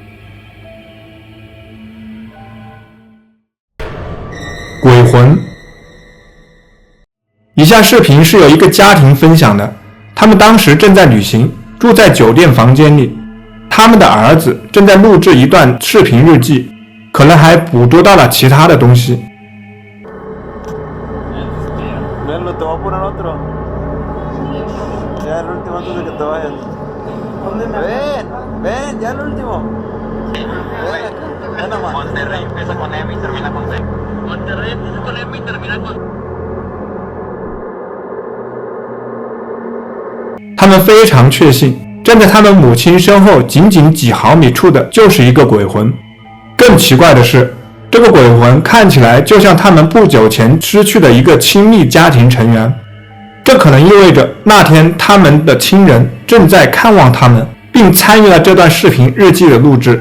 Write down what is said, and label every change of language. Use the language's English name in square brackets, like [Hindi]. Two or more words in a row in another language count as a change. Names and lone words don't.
[Chinese] 鬼魂。以下视频是有一个家庭分享的，他们当时正在旅行，住在酒店房间里，他们的儿子正在录制一段视频日记，可能还捕捉到了其他的东西。 [Spanish] Venlo, te voy a poner otro. Ya el último antes de que te vayas. Ven, ven, ya el último. Ven nomás. Monterrey empieza con M y termina con C. Monterrey empieza con M y termina con C. [Chinese] 他们非常确信，站在他们母亲身后仅仅几毫米处的就是一个鬼魂。更奇怪的是，这个鬼魂看起来就像他们不久前失去的一个亲密家庭成员，这可能意味着那天他们的亲人正在看望他们，并参与了这段视频日记的录制。